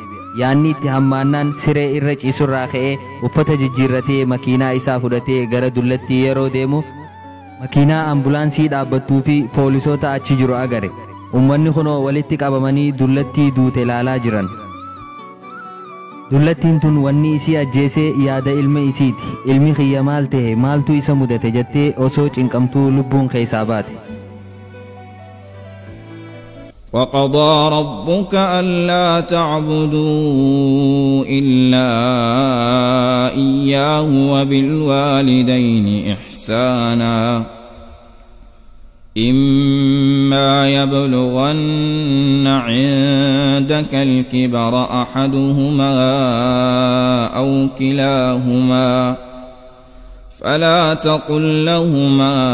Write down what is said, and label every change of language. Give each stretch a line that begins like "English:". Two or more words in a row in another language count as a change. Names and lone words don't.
Oromo: Yaanni itti hammaannaan siree irra ciisurraa ka'ee uffata jijjiirratee makiinaa isaa fudhatee gara dullattii yeroo deemu makiinaa ambulaansii dhaabbattuu fi poolisoota achi jiru agare. Ummanni kunoo walitti qabamanii dullattii duute ilaalaa jiran. Dullattiin tun wanni isii ajjeesee yaada ilma isiiti. Ilmi kiyya maal ta'e maaltu isa mudate jettee osoo cinqamtuu lubbuun keessaa baate.
Arabic: وقضى ربك ألا تعبدوا إلا إياه وبالوالدين إحسانا إما يبلغن عندك الكبر أحدهما أو كلاهما فلا تقل لهما